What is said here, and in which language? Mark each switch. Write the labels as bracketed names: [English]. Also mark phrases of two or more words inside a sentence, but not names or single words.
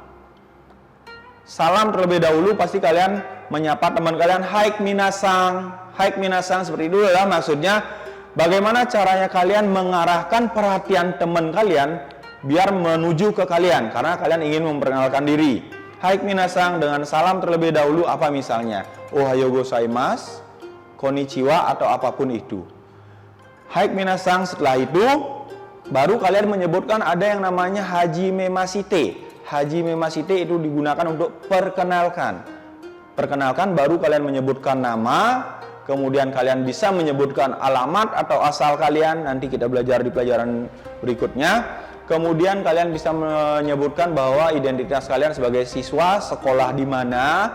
[Indonesian] Salam terlebih dahulu, pasti kalian menyapa teman kalian, [Japanese] はい、皆さん. はい、皆さん [Indonesian] seperti itu adalah maksudnya bagaimana caranya kalian mengarahkan perhatian teman kalian biar menuju ke kalian, karena kalian ingin memperkenalkan diri. [Japanese] はい、皆さん [Indonesian] dengan salam terlebih dahulu, apa misalnya [Japanese] おはようございます、こんにちは, [Indonesian] atau apapun itu. [Japanese] はい、皆さん, [Indonesian] setelah itu baru kalian menyebutkan ada yang namanya [Japanese] はじめまして. はじめまして [Indonesian] itu digunakan untuk perkenalkan. Perkenalkan baru kalian menyebutkan nama, kemudian kalian bisa menyebutkan alamat atau asal kalian, nanti kita belajar di pelajaran berikutnya. Kemudian kalian bisa menyebutkan bahwa identitas kalian sebagai siswa, sekolah di mana.